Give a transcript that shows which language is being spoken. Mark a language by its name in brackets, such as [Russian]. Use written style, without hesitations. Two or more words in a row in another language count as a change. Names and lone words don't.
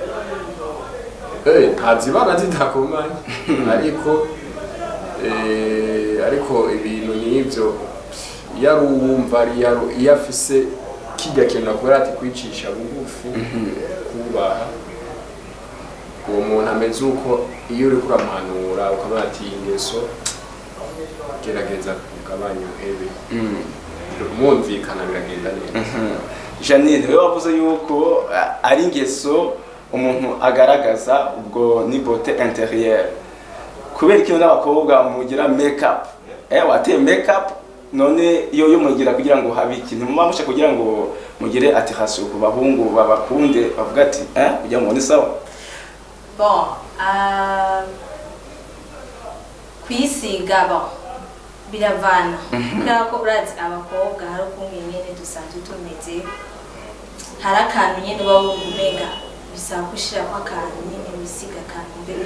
[Rundi] Ntazibana zidakomanye ariko ibintu n'ibyo yarumva iyo afise kijya kintu akora ati kwicisha bugufi kubaha uwo muntu ameze uko iyo uri kuramuhanura ukabona ati ingeso gerageza kugabanya uhebe mwumvikana biragenda neza. Janine we wavuze yuko ari ingeso umuntu agaragaza ubwo ni [French] beauté intérieure [Rundi] kubera ikintu n'abakobwa mugira [English] make up [Rundi] wateye [English] make up [Rundi] none iyo mugira kugira ngo habe ikintu mumamusha kugira ngo mugire attention ku bahungu babakunde bavuga ati kugira ngo ni sawa. Bon kwisiga biravana kubera ko urazi abakobwa hari ukuntu nyene dusanzwe tumeze hari akantu nyene mbega bisaba gushirako akantu nyene wisiga akantu mbere